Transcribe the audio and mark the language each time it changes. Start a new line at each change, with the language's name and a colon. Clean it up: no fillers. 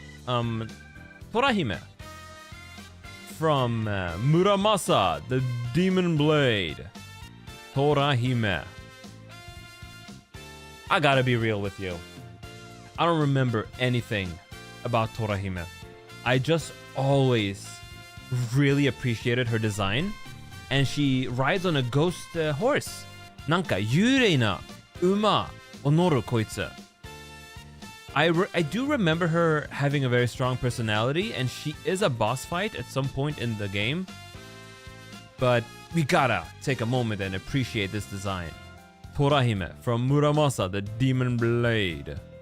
English: Torahime from Muramasa, the Demon Blade. Torahime. I gotta be real with you. I don't remember anything about Torahime. I just always really appreciated her design. And she rides on a ghost horse.
Japanese: なんか幽霊な馬を乗るこいつ.
English: I do remember her having a very strong personality, and she is a boss fight at some point in the game. But we gotta take a moment and appreciate this design. Torahime from Muramasa, the Demon Blade.